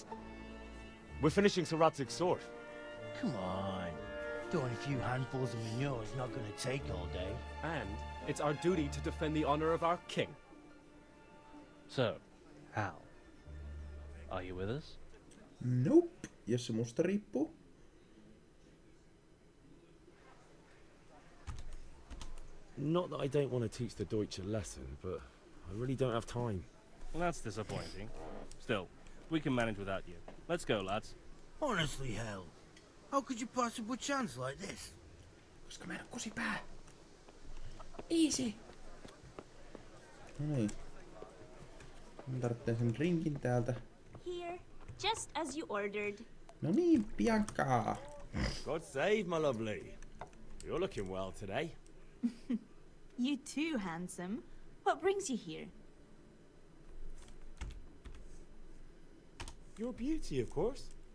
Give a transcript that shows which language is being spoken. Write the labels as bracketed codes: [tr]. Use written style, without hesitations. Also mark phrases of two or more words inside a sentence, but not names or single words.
[en] We're finishing Sir Radzig's sword. Come on. Throwing a few handfuls of manure is not going to take all day. And it's our duty to defend the honor of our king. So, Hal, are you with us? Nope. [fi] Jos se musta riippuu. [en] Not that I don't want to teach the Deutsch a lesson, but I really don't have time. That's disappointing. Still, we can manage without you. Let's go, lads. Honestly, Hal, how could you possibly chance like this? [fi] Koska mä en oo kusipää. Easy. Noniin. Mä tarvitsen sen rinkin täältä. [en] Here, just as you ordered. [fi] No niin, Bianca. [en] God save, my lovely. You're looking well today. You too, handsome. What brings you here? Your beauty, of course.